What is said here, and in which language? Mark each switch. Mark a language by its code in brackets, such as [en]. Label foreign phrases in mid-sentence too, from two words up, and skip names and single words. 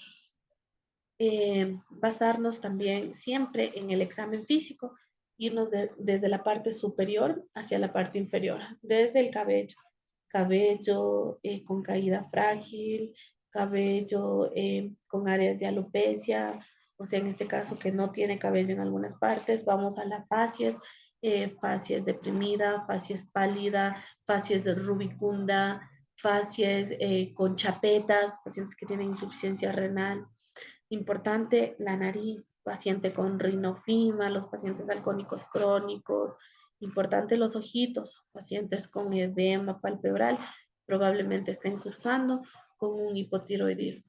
[es] Basarnos también siempre en el examen físico, irnos desde la parte superior hacia la parte inferior, desde el cabello, cabello con caída frágil, cabello con áreas de alopecia o sea, en este caso que no tiene cabello en algunas partes, vamos a la facies, facies deprimida, facies pálida, facies de rubicunda, facies con chapetas, pacientes que tienen insuficiencia renal. Importante, la nariz, paciente con rinofima, los pacientes alcohólicos crónicos. Importante, los ojitos, pacientes con edema palpebral, probablemente estén cursando con un hipotiroidismo.